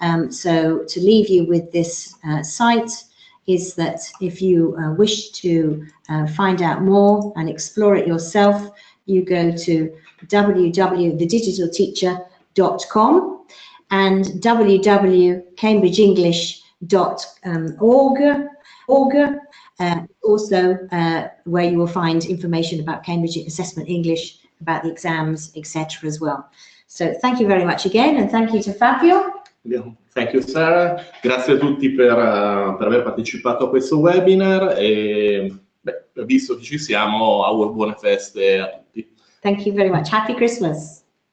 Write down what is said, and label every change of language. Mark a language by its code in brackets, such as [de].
[en] So to leave you with this site is that if you wish to find out more and explore it yourself, you go to www.thedigitalteacher.com and www.cambridgeenglish.org, also where you will find information about Cambridge Assessment English, about the exams, etc. as well. So thank you very much again, and thank you to Fabio. Thank you, Sarah. [it] Grazie a tutti per aver partecipato a questo webinar e visto che ci siamo, auguro buone feste a tutti. [en] Thank you very much. Happy Christmas.